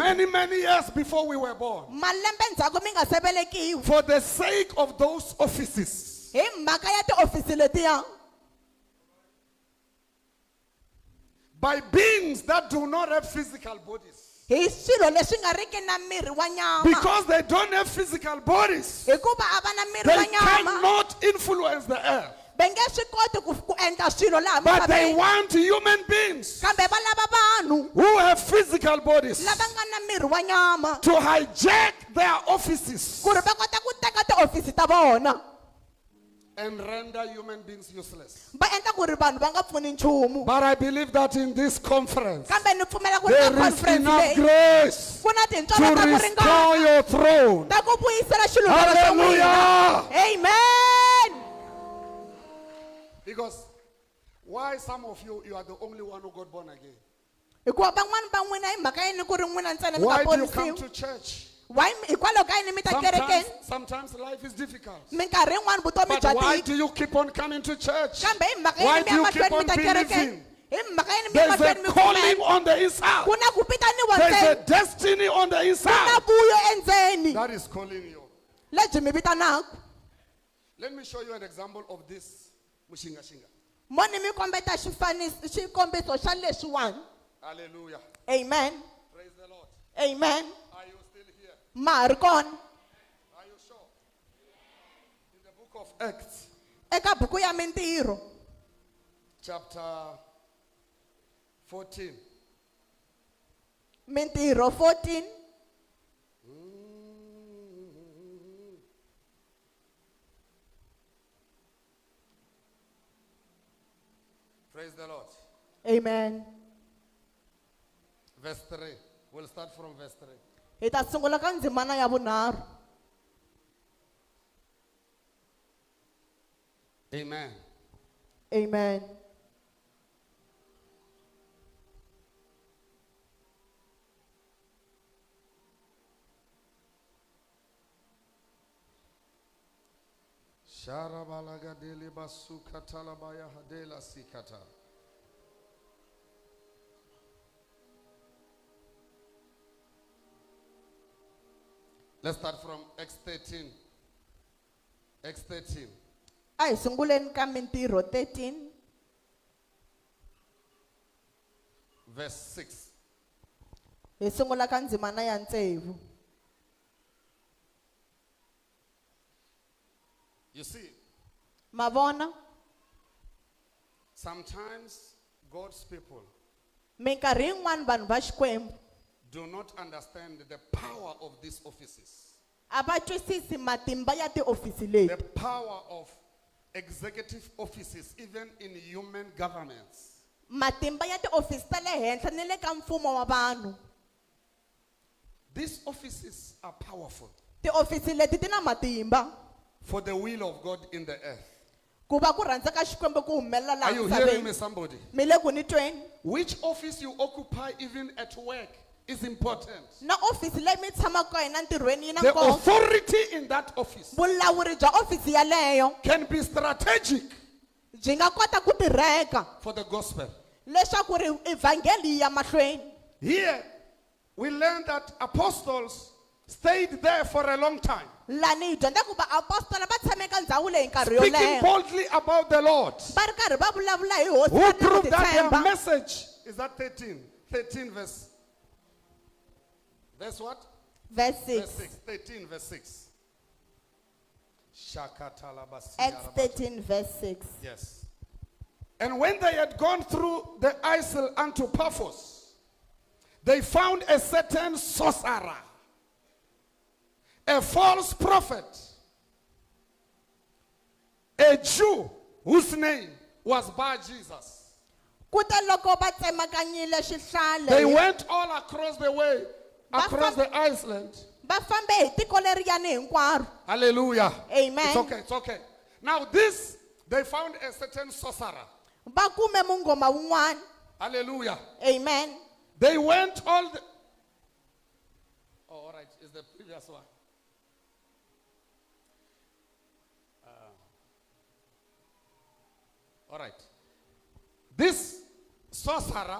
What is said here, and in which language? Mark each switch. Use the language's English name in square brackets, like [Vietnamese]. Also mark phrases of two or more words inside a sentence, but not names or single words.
[English] many, many years before we were born [Tsonga] malembe ndzhaku mi nga se velekiwi [English] for the sake of those offices. [Tsonga] hi mhaka ya tiofisi letiya, [English] By beings that do not have physical bodies. [Tsonga] hi swilo leswi nga riki na miri wa nyama [English] Because they don't have physical bodies. [Tsonga] hikuva a va na miri wa [English] They [Tsonga] nyama [English] cannot influence the earth. [Tsonga] va nge swi koti ku endla swilo laha [English] But they [Tsonga] misaveni [English] want human beings [Tsonga] kambe va lava vanhu [English] who have physical bodies [Tsonga] lava nga na miri wa nyama [English] to hijack their offices [Tsonga] ku ri va kota ku teka tiofisi ta vona [English] and render human beings useless. [Tsonga] va endla ku ri vanhu va nga pfuni nchumu [English] But I believe that in this conference, [Tsonga] kambe ni pfumela ku ri [English] there [Tsonga] ka [English] is [Tsonga] conference [English] enough [Tsonga] leyi [English] grace [Tsonga] ku na [English] to [Tsonga] tintswalo ta ku [English] restore [Tsonga] ringana [English] your throne. [Tsonga] ta ku vuyisela xilungelo xa n'wina [English] Hallelujah. [Tsonga] amen [English] Because why some of you are the only one who got born again? [Tsonga] hikuva van'wani va n'wina hi mhaka yini ku ri n'wina ntsena mi [English] Why [Tsonga] nga [English] do you come [Tsonga] ponisiwi [English] to church? [Tsonga] why hikwalaho ka yini mi ta kerekeni [English] Sometimes life is difficult. [Tsonga] minkarhi yin'wani vutomi [English] But [Tsonga] bya [English] why [Tsonga] tika [English] do you keep on coming to church? [Tsonga] kambe hi mhaka [English] Why [Tsonga] yini mi [English] do [Tsonga] ya [English] you keep [Tsonga] mahlweni mi [English] on [Tsonga] ta kerekeni [English] believing? [Tsonga] hi mhaka yini mi ya [English] There's [Tsonga] mahlweni [English] a [Tsonga] mi [English] calling [Tsonga] pfumela [English] on the inside. [Tsonga] ku na ku vitaniwa [English] There's a [Tsonga] ntsena [English] destiny on the [Tsonga] ku na [English] inside [Tsonga] vuyo endzeni [English] that is calling you. [Tsonga] lebyi mi vitanaka [English] Let me show you an example of this. Mushinga shinga. [Tsonga] mo ni mi kombeta xikombiso xa leswiwani [English] Hallelujah. amen Praise the Lord. amen Are you still here? [Tsonga] ma ha ri kona [English] Are you sure? In the book of Acts, [Tsonga] eka buku ya mintirho [English] chapter 14. [Tsonga] mintirho 14 [English] Praise the Lord. amen Verse 3. We'll start from verse 3. [Tsonga] hi ta sungula ka ndzimana ya vunharhu [English] Amen. amen Sharabalagadeli basukatalabaya hadela sikata. Let's start from Acts 13. Acts 13. [Tsonga] a hi sunguleni ka mintirho 13 [English] Verse 6. [Tsonga] hi sungula ka ndzimana ya ntsevu [English] You see, [Tsonga] ma vona [English] sometimes God's people [Tsonga] minkarhi yin'wani vanhu va xikwembu [English] do not understand the power of these offices, [Tsonga] a va twisisi matimba ya tiofisi [English] the [Tsonga] leti [English] power of executive offices, even in human governments. [Tsonga] matimba ya tiofisi ta le henhla ni le ka mfumo wa vanhu [English] These offices are powerful [Tsonga] tiofisi leti ti na matimba [English] for the will of God in the earth. [Tsonga] ku va ku rhandza ka xikwembu ku humelela [English] Are [Tsonga] laha [English] you hearing [Tsonga] misaveni [English] me, somebody? [Tsonga] mi le ku ni tweni [English] Which office you occupy, even at work, is important. [Tsonga] na ofisi leyi mi tshamaka ka yona ntirhweni yi na [English] The [Tsonga] nkoka [English] authority in that office [Tsonga] vulawuri bya ofisi yaleyo [English] can be strategic [Tsonga] byi nga kota ku tirheka [English] for the gospel. [Tsonga] leswaku ri evhangeli yi ya mahlweni [English] Here, we learn that apostles stayed there for a long time, [Tsonga] lani hi dyondza ku vaapostola va tshame ka ndhawu leyi nkarhi yo [English] speaking [Tsonga] leha [English] boldly about the Lord, [Tsonga] va ri karhi va vulavula hi hosi [English] who [Tsonga] va na ku [English] proved that their [Tsonga] titshemba [English] message is that 13. 13 verse. Verse what? verse Verse 6 6. 13 verse 6. Shakatalabasi Acts yarabata. 13 verse 6 Yes. And when they had gone through the Isle unto Paphos, they found a certain sorcerer, a false prophet, a Jew whose name was Bar Jesus. [Tsonga] kute loko va tsemakanyile [English] They [Tsonga] xihlale [English] went all across the way, across the island. [Tsonga] va fambe hi tiko leriyani hinkwaro [English] Hallelujah. Amen. It's okay, it's okay. Now they found a certain sorcerer. [Tsonga] va kume mungoma wun'wana [English] Hallelujah. amen They went all the... Oh, all right. Is the previous one. All right. This sorcerer,